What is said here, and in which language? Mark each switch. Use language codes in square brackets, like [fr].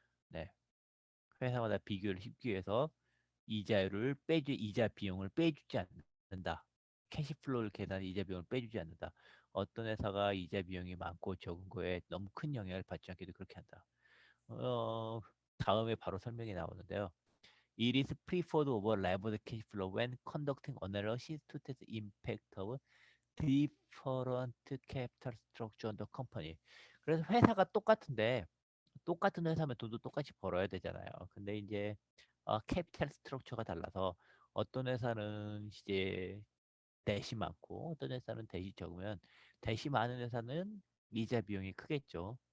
[ko] 네, 회사마다 비교를 쉽게 위해서 이자 비용을 빼주지 않는다. 캐시플로우를 계산 이자 비용을 빼주지 않는다. 어떤 회사가 이자 비용이 많고 적은 거에 너무 큰 영향을 받지 않게도 그렇게 한다. 어, 다음에 바로 설명이 나오는데요. [en] It is preferred over levered cash flow when conducting analysis to test the impact of different capital structure on the company. [ko] 그래서 회사가 똑같은데 똑같은 회사면 돈도 똑같이 벌어야 되잖아요. 근데 이제 캐피탈 스트럭처가 달라서 어떤 회사는 이제 대시 많고 어떤 회사는 대시 적으면 대시 많은 회사는 이자 비용이 크겠죠.